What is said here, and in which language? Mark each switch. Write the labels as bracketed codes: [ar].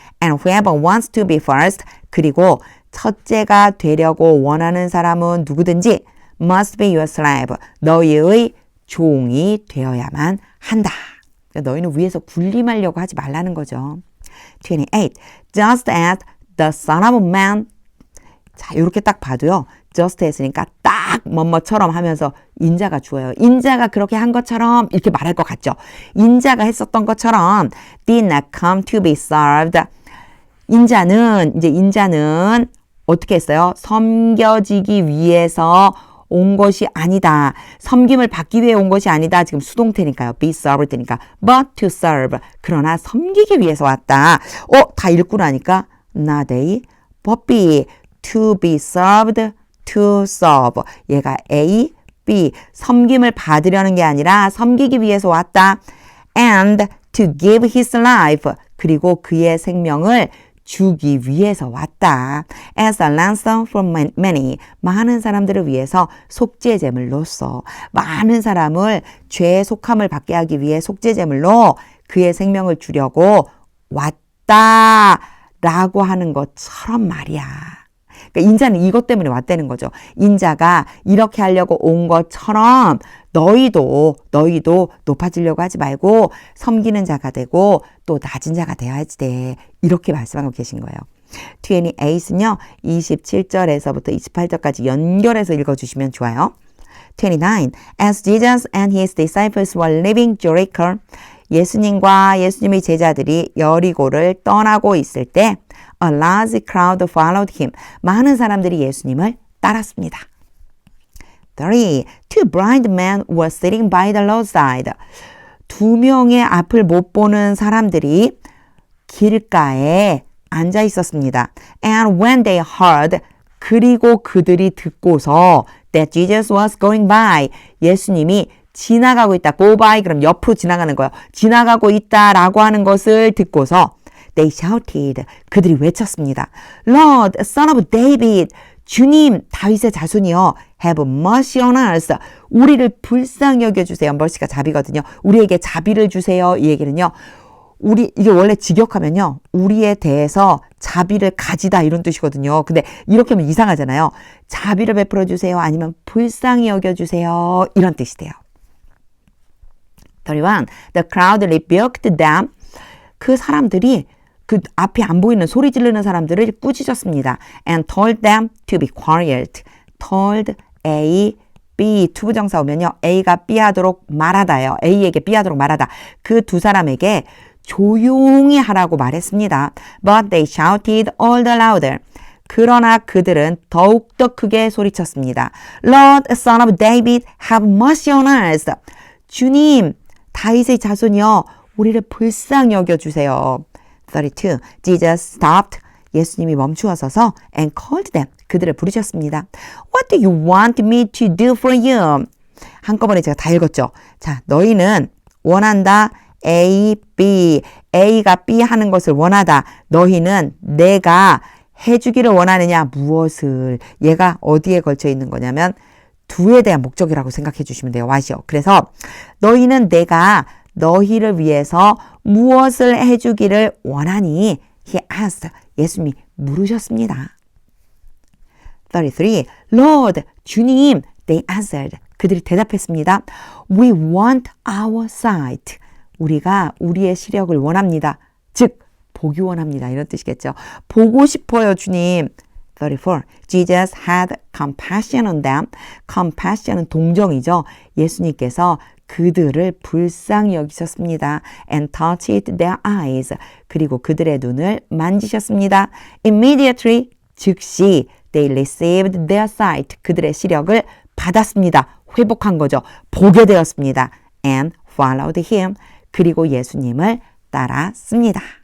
[en] And whoever wants to be first, [ko] 그리고 첫째가 되려고 원하는 사람은 누구든지 [en] must be your slave, [ko] 너희의 종이 되어야만 한다. 그러니까 너희는 위에서 군림하려고 하지 말라는 거죠. [en] 28. Just as the Son of Man. [ko] 자, 이렇게 딱 봐도요. just 했으니까 딱 뭐뭐처럼 하면서 인자가 주어요. 인자가 그렇게 한 것처럼 이렇게 말할 것 같죠. 인자가 했었던 것처럼 [en] did not come to be served. [ko] 인자는 어떻게 했어요? 섬겨지기 위해서 온 것이 아니다. 섬김을 받기 위해 온 것이 아니다. 지금 수동태니까요. be served니까. [en] but to serve. [ko] 그러나 섬기기 위해서 왔다. 다 읽고 나니까 [en] not A, but B. to be served, to serve. 얘가 A, B. [ko] 섬김을 받으려는 게 아니라 섬기기 위해서 왔다. [en] and to give his life. [ko] 그리고 그의 생명을 주기 위해서 왔다. [en] As a ransom from many. [ko] 많은 사람들을 위해서 속죄제물로서 많은 사람을 죄의 속함을 받게 하기 위해 속죄제물로 그의 생명을 주려고 왔다. 라고 하는 것처럼 말이야. 그러니까 인자는 이것 때문에 왔다는 거죠. 인자가 이렇게 하려고 온 것처럼 너희도 높아지려고 하지 말고 섬기는 자가 되고 또 낮은 자가 되어야지 돼. 이렇게 말씀하고 계신 거예요. 28은요. 27절에서부터 28절까지 연결해서 읽어주시면 좋아요. 29. [en] As Jesus and his disciples were leaving Jericho, [ko] 예수님과 예수님의 제자들이 여리고를 떠나고 있을 때 [en] A large crowd followed him. [ko] 많은 사람들이 예수님을 따랐습니다. 3. [en] Two blind men were sitting by the roadside. [ko] 두 명의 앞을 못 보는 사람들이 길가에 앉아 있었습니다. [en] And when they heard, [ko] 그리고 그들이 듣고서 [en] that Jesus was going by, [ko] 예수님이 지나가고 있다. go by 그럼 옆으로 지나가는 거예요. 지나가고 있다라고 하는 것을 듣고서 [en] they shouted, [ko] 그들이 외쳤습니다. [en] Lord, son of David, [ko] 주님, 다윗의 자손이여, [en] have mercy on us. [ko] 우리를 불쌍히 여겨주세요. mercy가 자비거든요. 우리에게 자비를 주세요. 이 얘기는요. 이게 원래 직역하면요. 우리에 대해서 자비를 가지다 이런 뜻이거든요. 근데 이렇게 하면 이상하잖아요. 자비를 베풀어 주세요. 아니면 불쌍히 여겨주세요. 이런 뜻이 돼요. 31. [en] The crowd rebuked them. [ko] 그 사람들이 그 앞이 안 보이는 소리 지르는 사람들을 꾸짖었습니다. And told them to be quiet. told A, B 투부정사 오면요. A가 B 하도록 말하다예요. A에게 B 하도록 말하다. 그 두 사람에게 조용히 하라고 말했습니다. [en] But they shouted all the louder. [ko] 그러나 그들은 더욱더 크게 소리쳤습니다. [en] Lord, son of David, have mercy on us. [ko] 주님, 다윗의 자손이여, 우리를 불쌍히 여겨주세요. [en] 32. Jesus stopped. [ko] 예수님이 멈추어서서 [en] and called them. [ko] 그들을 부르셨습니다. [en] What do you want me to do for you? [ko] 한꺼번에 제가 다 읽었죠. 자, 너희는 원한다. A, B. A가 B 하는 것을 원하다. 너희는 내가 해주기를 원하느냐? 무엇을? 얘가 어디에 걸쳐 있는 거냐면 두에 대한 목적이라고 생각해 주시면 돼요. what이요. 그래서 너희는 내가 너희를 위해서 무엇을 해주기를 원하니? [en] He asked. [ko] 예수님이 물으셨습니다. 33. [en] Lord, [ko] 주님, [en] they answered. [ko] 그들이 대답했습니다. [en] We want our sight. [ko] 우리가 우리의 시력을 원합니다. 즉, 보기 원합니다. 이런 뜻이겠죠. 보고 싶어요, 주님. 34. [en] Jesus had compassion on them. [ko] compassion은 동정이죠. 예수님께서 그들을 불쌍히 여기셨습니다. [en] And touched their eyes. [ko] 그리고 그들의 눈을 만지셨습니다. [en] Immediately, [ko] 즉시 [en] they received their sight. [ko] 그들의 시력을 받았습니다. 회복한 거죠. 보게 되었습니다. [en] And followed him. [ko] 그리고 예수님을 따랐습니다.